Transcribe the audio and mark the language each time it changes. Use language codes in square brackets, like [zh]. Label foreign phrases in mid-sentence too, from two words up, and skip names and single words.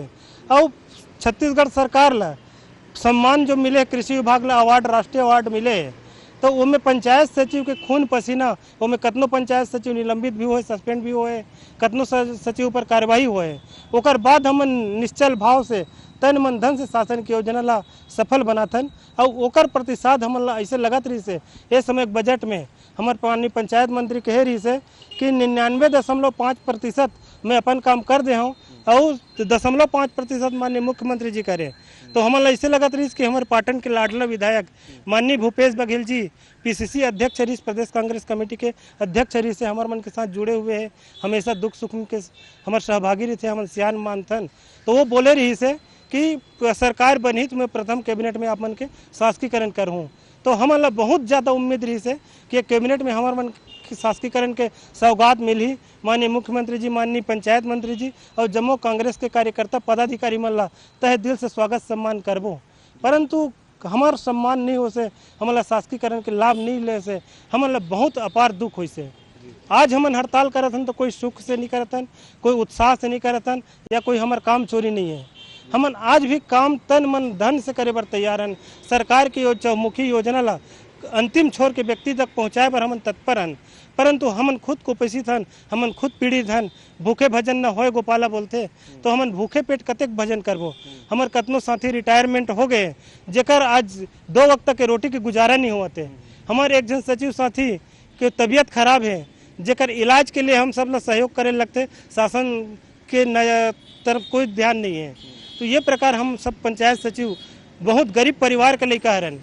[hne] और छत्तीसगढ़ सरकार ला सम्मान जो मिले, कृषि विभाग ला अवार्ड, राष्ट्रीय अवार्ड मिले, तो उनमें पंचायत सचिव के खून पसीना, उनमें कतनो पंचायत सचिव निलंबित भी होए, सस्पेंड भी होए, कतनो सचिव पर कार्रवाई होए। ओकर बाद हम निश्चल भाव से तन मन धन से शासन की योजना ला सफल बनाथन और ओकर प्रतिसाद हमन ला ऐसे लगत रही से। ये समय बजट में हमारे माननीय पंचायत मंत्री कहे रही से कि 99.5% मैं अपन काम कर दे हूँ और 0.5% माननीय मुख्यमंत्री जी करे। तो हमन ला ऐसे लगत रही कि हमारे पाटन के लाडला विधायक माननीय भूपेश बघेल जी पीसीसी अध्यक्ष रही, प्रदेश कांग्रेस कमेटी के अध्यक्ष रही से हमारे मन के साथ जुड़े हुए हैं, हमेशा दुख सुख के हमारे सहभागी रही थे, हमारे सियान मानथन। तो वो बोले रही से कि सरकार बनी तो मैं प्रथम कैबिनेट में आप मन के शासकीयकरण करूँ। तो हमन ला बहुत ज़्यादा उम्मीद रही से कि कैबिनेट में हमारे मन शासकीयकरण के सौगात मिली। माननीय मुख्यमंत्री जी, माननीय पंचायत मंत्री जी और जम्मू कांग्रेस के कार्यकर्ता पदाधिकारी मन ला तहे दिल से स्वागत सम्मान करबो, परंतु हमार सम्मान नहीं हो से, हमारा शासकीयकरण के लाभ नहीं ले से हमन ला बहुत अपार दुख हुई से। आज हमन हड़ताल करथन तो कोई सुख से नहीं करथन, कोई उत्साह से नहीं करथन या कोई हमार काम चोरी नहीं है। हमन आज भी काम तन मन धन से करे बर तैयार हन। सरकार की चौमुखी योजना ला अंतिम छोर के व्यक्ति तक पहुँचाए पर हमन तत्पर हन, परंतु हमन खुद कुपोषित हन, हमन खुद पीड़ित हन। भूखे भजन न होए गोपाला बोलते, तो हमन भूखे पेट कतेक भजन करबो। हमर कतनो साथी रिटायरमेंट हो गए जेकर आज 2 वक्त के रोटी के गुजारा नहीं होते। हमारे एक जन सचिव साथी के तबीयत खराब है जेकर इलाज के लिए हम सब लोग सहयोग करे लगते, शासन के तरफ कोई ध्यान नहीं है। तो ये प्रकार हम सब पंचायत सचिव बहुत गरीब परिवार के लड़का हरन।